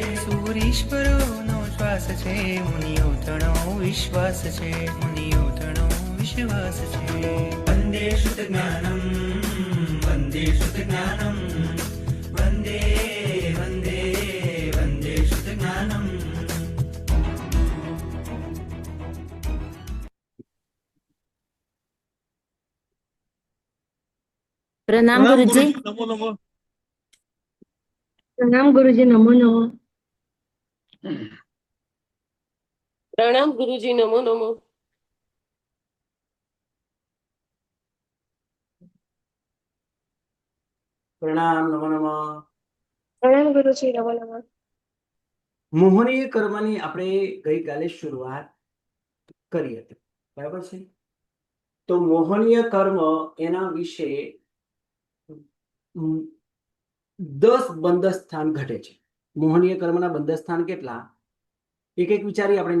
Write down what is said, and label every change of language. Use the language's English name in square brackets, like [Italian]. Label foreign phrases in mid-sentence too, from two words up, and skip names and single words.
[Gujarati] સૂરીશ્વરોનો શ્વાસ છે મુનિઓ તણો વિશ્વાસ છે મુનિઓ તણો વિશ્વાસ છે વંદે શુદ્ધજ્ઞાનમ વંદે શુદ્ધજ્ઞાનમ વંદે વંદે વંદે શુદ્ધજ્ઞાનમ [Hindi] प्रणाम गुरुजी। नमो नमो। प्रणाम गुरुजी। नमो नमो। प्रणाम गुरुजी। नमो नमो। [Gujarati] પ્રણામ નમો નમઃ। [Hindi] प्रणाम गुरुजी। नमो नमो। [Gujarati] મોહનીય કર્મની આપણે ગઈકાલે શરૂઆત કરી હતી, બરાબર છે? તો મોહનીય કર્મ એના વિશે 10 બંધસ્થાન ઘટે છે। મોહનીય કર્મના બંધસ્થાન કેટલા? એક એક વિચારી આપણે।